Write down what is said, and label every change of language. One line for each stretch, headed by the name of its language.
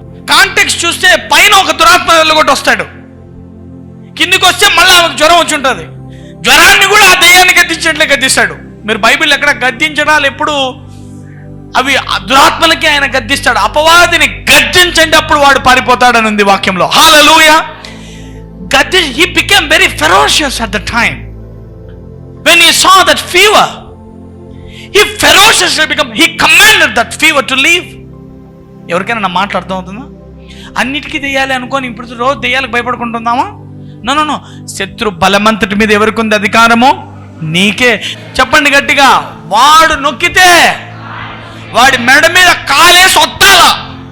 Telugu: Context చూస్తే పైన ఒక దురాత్మ వెళ్ళగొట్టి వస్తాడు, కిందికి వస్తే మళ్ళీ ఆమెకు జ్వరం వచ్చి ఉంటుంది. జ్వరాన్ని కూడా ఆ దెయ్యాన్ని గద్దించినట్లే గద్దిస్తాడు. మీరు బైబిల్ ఎక్కడ గద్దించడాలు ఎప్పుడు అవి దురాత్మలకి ఆయన గద్దిస్తాడు. అపవాదిని గద్దించండి అప్పుడు వాడు పారిపోతాడని ఉంది వాక్యంలో. హల్లెలూయా.
English: He became very ferocious at the time. When he saw that fever, he ferociously he commanded that fever to leave.
Telugu: ఎవరికైనా నా మాట అర్థం అవుతుందా? అన్నిటికీ దెయ్యాలి అనుకోని ఇప్పుడు రోజు దెయ్యాలకు భయపడుకుంటుందామా? నో. శత్రు బలమంతటి మీద ఎవరికి ఉంది అధికారము? నీకే. చెప్పండి గట్టిగా, వాడు నొక్కితే వాడి మెడ మీద కాలేసి వత్తాలా?